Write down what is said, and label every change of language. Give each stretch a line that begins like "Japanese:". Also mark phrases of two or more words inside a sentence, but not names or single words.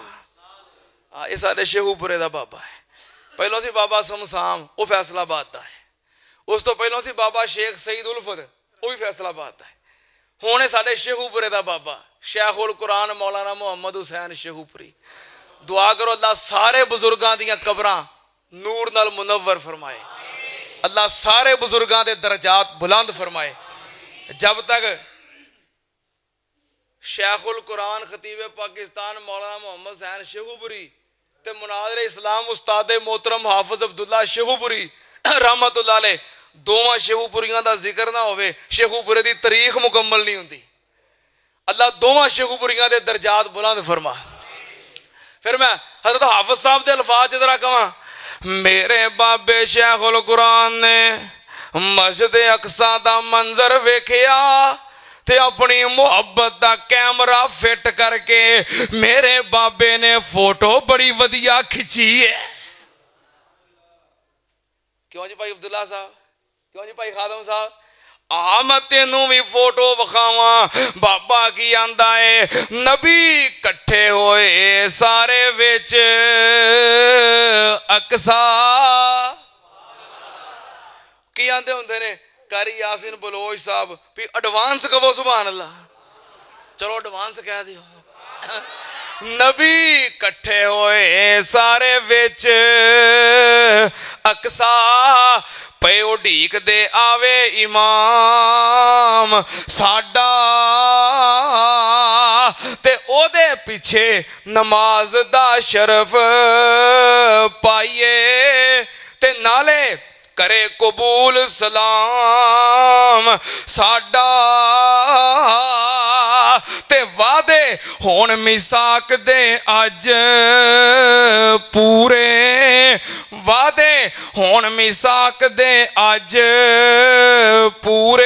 Punjabi: یہ سارے شیخو پورے دا بابا ہے۔ پہلو سی بابا سمسام، وہ فیصلہ آباد دا ہے۔ اس تو پہلو سی بابا شیخ سعید الفت، وہ بھی فیصلہ آباد دا ہے۔ ہونے سارے شیخو پورے دا بابا شیخ القرآن مولانا محمد حسین شیخو پوری۔ دعا کرو اللہ سارے بزرگاں دیاں قبراں نور نال منور فرمائے، اللہ سارے بزرگاں دے درجات بلند فرمائے۔
Urdu: جب تک
Punjabi: شیخ القرآن خطیب پاکستان مولانا محمد حسین شیخو پوری تے مناظر اسلام استاد محترم حافظ عبداللہ شیخو پوری
Arabic: رحمت اللہ علیہ
Punjabi: دوواں شیخو پوریاں دا ذکر نہ ہوئے، شیخو پورے دی تاریخ مکمل نہیں ہوندی۔ اللہ دوواں شیخو پوریاں دے درجات بلند فرما۔ پھر میں حضرت حافظ صاحب دے الفاظ جدرا کہاں، میرے بابے شیخ القرآن نے مسجد اقصی دا منظر ویکھیا تے اپنی محبت دا کیمرہ فٹ کر کے میرے بابے نے فوٹو بڑی ودیا کھچی ہے۔ کیوں جی بھائی عبداللہ صاحب، کیوں جی بھائی خادم صاحب؟ میں تینوں بھی فوٹو وکھاواں۔ بابا کی آندا ہے نبی کٹھے ہوئے سارے وچ اقصا، کی آندے ہوندے نے قاری یاسین بلوچ صاحب بھی ایڈوانس کہو
Arabic: سبحان اللہ،
Punjabi: چلو ایڈوانس کہہ دیو۔ نبی کٹھے ہوئے سارے وچ اقصا، پے اڈیک دے آوے امام ساڈا تے او دے پیچھے نماز دا شرف پائیے تے نالے کرے قبول سلام ساڈا تے وعدے ہون میثاق دے اج پورے، وعدے ہون میثاق دے اج پورے۔